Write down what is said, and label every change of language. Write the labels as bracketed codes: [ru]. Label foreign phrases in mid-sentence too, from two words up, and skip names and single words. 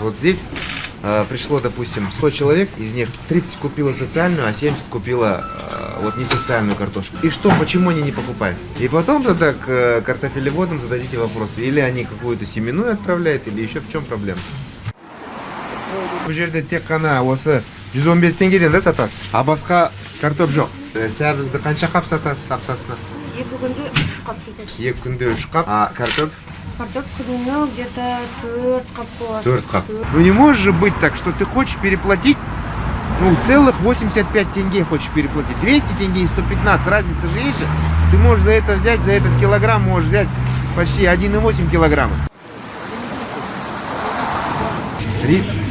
[ru] Вот здесь пришло, допустим, 100 человек, из них 30 купила социальную, а 70 купила вот не социальную картошку. И что, почему они не покупают? И потом тогда к картофелеводам зададите вопросы. Или они какую-то семенную отправляют, или еще в чем проблема? [kk] Bu жерде тек қана осы 115 теңгеден да сатасыз. А басқа картоп жоқ. Сәбізді қанша қап сатасыз аптасына? Екі күнде 3 қап кетеді. 2 күнде 3 қап. А картоп? Картоп күніне где-то 4 қап болады. 4 қап. [ru] Ну не может же быть так, что ты хочешь переплатить, ну, целых 85 тенге хочешь переплатить. 200 тенге и 115, разница же есть же. Ты можешь за это взять, за этот килограмм можешь взять почти 1,8 килограмма. Рис.